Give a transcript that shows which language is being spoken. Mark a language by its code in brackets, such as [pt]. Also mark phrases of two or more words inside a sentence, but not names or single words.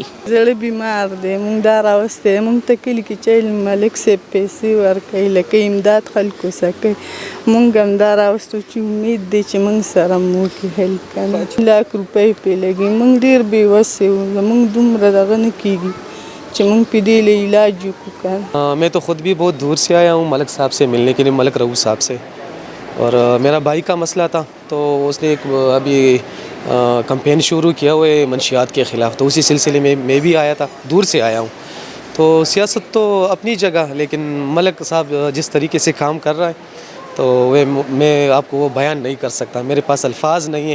[ps] زړه بیمار دی، مونږ دا راوستی مونږ ته کلي کې چې ملک صاحب پیسې ورکوي لکه امداد خلکو سره کوي. مونږ هم دا راوستو چې امید دی چې مونږ سره مو وکړي هیلپ کنه. لاک روپۍ پې لګي، مونږ ډېر بېوسې وو، زمونږ دومره دغه نه کېږي چې مونږ پې دې له علاج وکړو کنه. [ur] میں تو خود بھی بہت دور سے آیا ہوں ملک صاحب سے ملنے کے لیے، ملک رؤوف صاحب سے. اور میرا بھائی کا مسئلہ تھا تو اس نے ایک ابھی کمپین شروع کیا ہوا ہے منشیات کے خلاف، تو اسی سلسلے میں بھی آیا تھا، دور سے آیا ہوں. تو سیاست تو اپنی جگہ، لیکن ملک صاحب جس طریقے سے کام کر رہا ہے تو میں آپ کو وہ بیان نہیں کر سکتا، میرے پاس الفاظ نہیں ہیں.